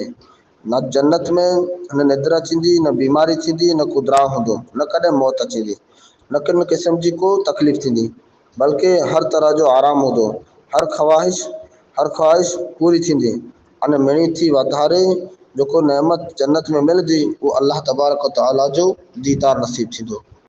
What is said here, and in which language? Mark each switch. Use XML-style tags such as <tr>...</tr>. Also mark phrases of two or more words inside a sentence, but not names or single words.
<sd>न जन्नत में न निद्रा अचींदी, न बीमारी थींदी, न को द्राव हूंदो, न कॾहिं मौत अचींदी, न किन क़िस्म जी को तकलीफ़ थींदी, बल्कि हर तरह जो आराम हूंदो। हर ख़्वाहिश पूरी थींदी अने मिणी थी वाधारे जेको नेमत जन्नत में मिलंदी वो</sd> <ar>الله تبارك وتعالى</ar> <sd>जो दीदार नसीब थींदो।</sd>